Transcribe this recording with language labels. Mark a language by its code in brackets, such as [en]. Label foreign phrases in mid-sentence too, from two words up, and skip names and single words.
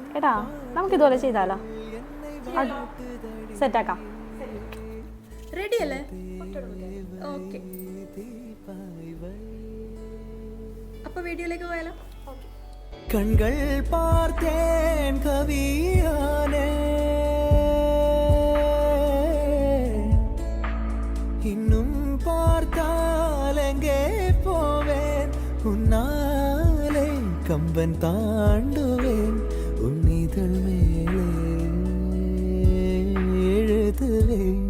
[ml] എടാ നമുക്കിതുപോലെ ചെയ്താലോ? സെറ്റാക്കാം. റെഡി അല്ലേ? ഓക്കെ, അപ്പൊ വീഡിയോയിലേക്ക് പോയാലോ? [ta] கண்கள் பார்த்தேன் கவியானே, இன்னும் பார்த்தால் எங்கே போவேன், உன்னாலே கம்பன் தாண்டுவேன், உன் இதழ் மேலே எழுதுவேன்.